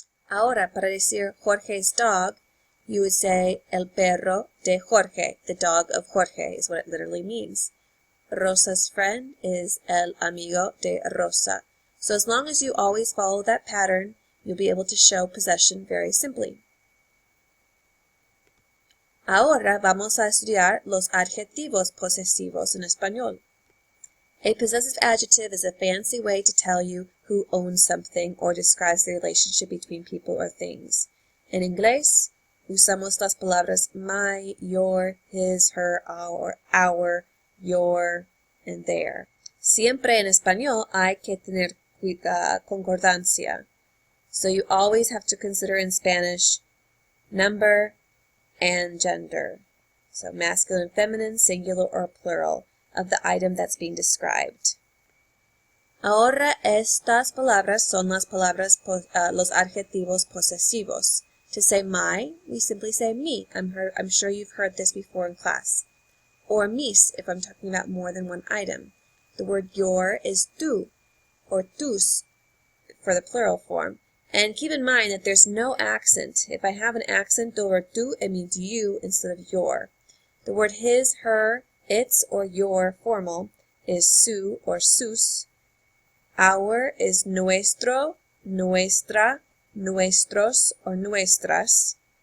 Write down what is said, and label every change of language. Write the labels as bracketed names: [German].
[Spanish] Ahora, para decir [English] Jorge's dog, you would say [Spanish] el perro de Jorge. [English] The dog of Jorge is what it literally means. Rosa's friend is [Spanish] el amigo de Rosa. [English] So as long as you always follow that pattern, you'll be able to show possession very simply. [Spanish] Ahora vamos a estudiar los adjetivos posesivos en español. [English] A possessive adjective is a fancy way to tell you who owns something or describes the relationship between people or things. [Spanish] En inglés, usamos las palabras [English] my, your, his, her, our, your, and their. [Spanish] Siempre en español hay que tener concordancia. [English] So you always have to consider in Spanish number and gender. So masculine, feminine, singular, or plural of the item that's being described. [Spanish] Ahora estas palabras son las palabras, los adjetivos posesivos. [English] To say my, we simply say me. I'm sure you've heard this before in class. Or mis, if I'm talking about more than one item. The word your is tu, or tus, for the plural form. And keep in mind that there's no accent. If I have an accent over tu, it means you instead of your. The word his, her, its, or your formal is su or sus. Our is nuestro, nuestra, nuestros, or nuestras.